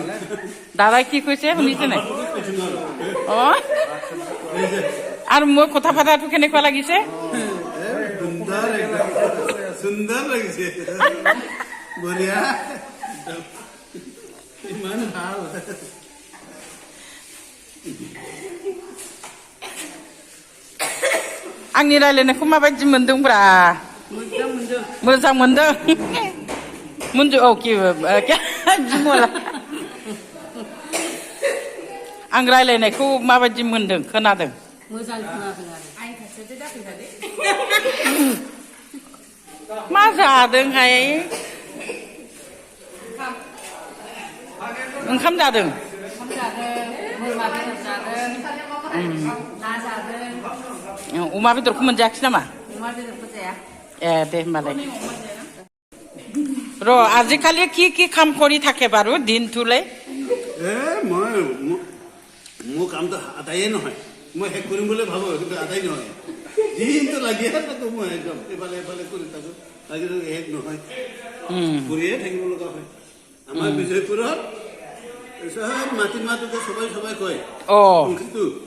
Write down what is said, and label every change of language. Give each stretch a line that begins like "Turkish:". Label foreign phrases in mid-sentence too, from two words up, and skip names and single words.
Assamese: দাদাই কি কৈছে শুনিছে নাই আৰু মই কথা পতাটো কেনেকুৱা লাগিছে সুন্দৰ লাগিছে বঢ়িয়া ইমান ভাল
Bodo: आंनि रायलायनायखौ माबायदि मोनदोंब्रा मोजां मोनदों मुन्जु औ बिमला आं रायलायनायखौ माबायदि मोनदों खोनादों मोजां खोनादों आरो आइ खाथियावसो जाफैखादो मा जादोंहाय ओंखाम जादों बोरमा बेदर जादों ना जादों अमा बेदरखौ मोनजायाखै नामा अमा बेदरखौ जाया
Assamese: ए दे होमबालाय ৰ আজিকালি কি কাম কৰি থাকে বাৰু দিনটোলৈ মোৰ কামটো আদায়ে নহয় মই শেষ কৰিম বুলি ভাবো কিন্তু আদায় নহয় দিনটো লাগিয়ে থাকো মই একদম এফালে এফালে কৰি থাকো লাগিলে শেষ নহয় কৰিয়ে থাকিব লগা হয় আমাৰ বিজয়পুৰত চব মাটি মাটোকে সবাই কয় কিন্তু